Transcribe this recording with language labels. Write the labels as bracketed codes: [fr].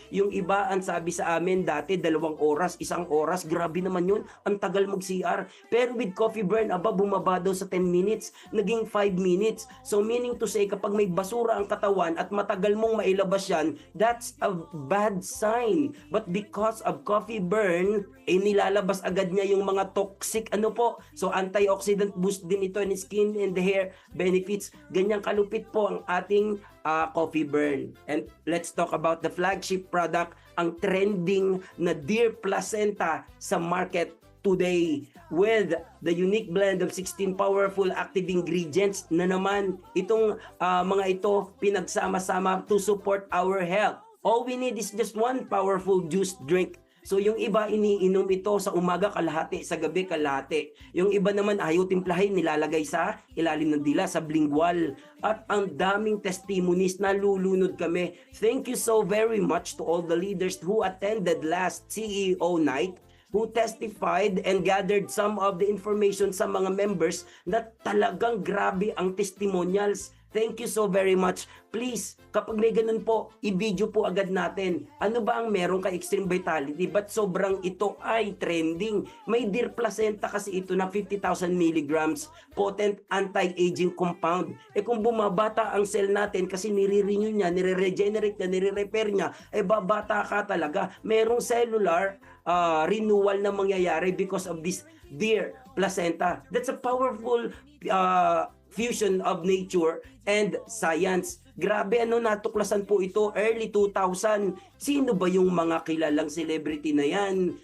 [tl] Yung iba ang sabi sa amin dati 2 oras, 1 oras, grabe naman yun, ang tagal mag-CR. Pero with coffee burn, bumaba daw sa 10 minutes, naging 5 minutes. [en] So meaning to say, [tl] kapag may basura ang katawan at matagal mong mailabas yan, [en] that's a bad sign. But because of coffee burn, [tl] nilalabas agad niya yung mga toxic [en] So antioxidant boost din ito in skin and the hair benefits. [tl] Ganyan kalupit po ang ating coffee burn. [en] And let's talk about the flagship product, ang trending na Deer Placenta sa market today with the unique blend of 16 powerful active ingredients [tl] na naman itong mga ito pinagsama-sama [en] to support our health. All we need is just one powerful juice drink. [tl] So yung iba iniinom ito sa umaga kalahati, sa gabi kalahati. Yung iba naman ayaw timplahin, nilalagay sa ilalim ng dila, sa lingual. At ang daming testimonies, nalulunod kami. [en] Thank you so very much to all the leaders who attended last CEO night, who testified and gathered some of the information sa mga members na talagang grabe ang testimonials. Thank you so very much. Please, [tl] kapag may ganun po, i-video po agad natin. Ano ba ang meron kay Extreme Vitality? Ba't sobrang ito ay trending? May Deer Placenta kasi ito na 50,000 milligrams potent anti-aging compound. Kung bumabata ang cell natin kasi nire-renew niya, nire-regenerate niya, nire-repair niya, babata ka talaga. Merong cellular renewal na mangyayari [en] because of this Deer Placenta. That's a powerful fusion of nature and science. [tl] Grabe, natuklasan po ito early 2000. Sino ba yung mga kilalang celebrity na yan?